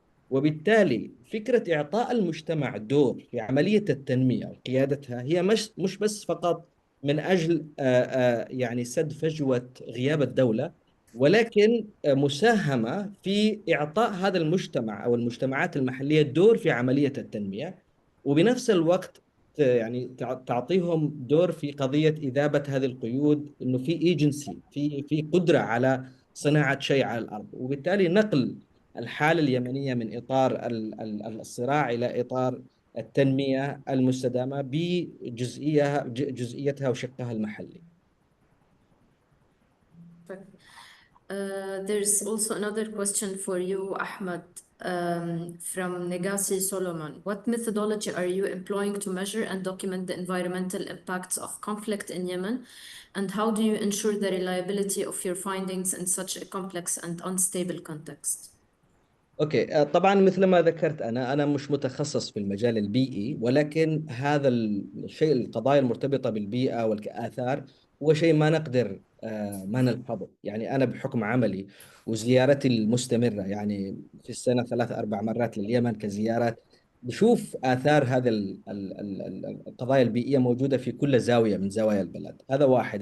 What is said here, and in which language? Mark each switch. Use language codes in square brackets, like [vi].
[ar] وبالتالي فكرة إعطاء المجتمع دور في عملية التنمية وقيادتها هي مش بس فقط من أجل يعني سد فجوة غياب الدولة، ولكن مساهمة في إعطاء هذا المجتمع أو المجتمعات المحلية دور في عملية التنمية، وبنفس الوقت يعني تعطيهم دور في قضية إذابة هذه القيود، إنه في ايجنسي، في قدرة على صناعة شيء على الأرض. وبالتالي نقل الحالة اليمنية من إطار الصراع إلى إطار التنمية المستدامة بجزئيتها وشقها المحلي. [en] There's also another question for you, Ahmed, from Negasi Solomon. What methodology are you employing to measure and document the environmental impacts of conflict in Yemen? And how do you ensure the reliability of your findings in such a complex and unstable context? [ar] اوكي، طبعا مثل ما ذكرت انا مش متخصص في المجال البيئي، ولكن هذا الشيء، القضايا المرتبطه بالبيئه والاثار، هو شيء ما نقدر ما نلحظه. يعني انا بحكم عملي وزيارتي المستمره، يعني في السنه 3 4 مرات لليمن كزيارات، بشوف آثار هذا القضايا البيئية موجودة في كل زاوية من زوايا البلد. هذا واحد.